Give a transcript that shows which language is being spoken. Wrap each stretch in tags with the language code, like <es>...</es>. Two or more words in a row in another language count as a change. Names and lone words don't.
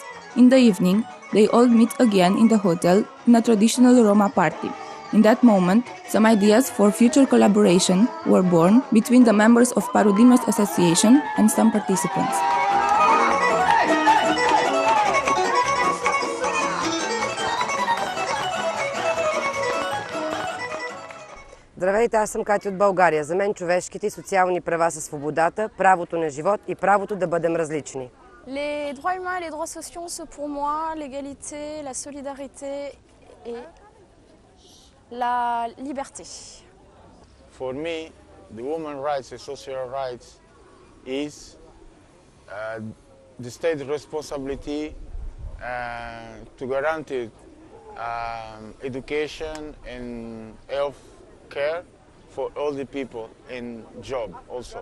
<en>In the evening, they all meet again in the hotel in a traditional Roma party. In that moment, some ideas for future collaboration were born between the members of Parudimos Association and some participants.</en> <bg>Здравейте, аз съм Катя от България. За мен човешките и социални права са свободата, правото на живот и правото да бъдем различни.</bg> <fr>Les droits humains et les droits sociaux sont pour moi l'égalité, la solidarité et la liberté.</fr> <en>For me, the women rights and social rights is the state responsibility to guarantee education and health care for all the people in job also.</en>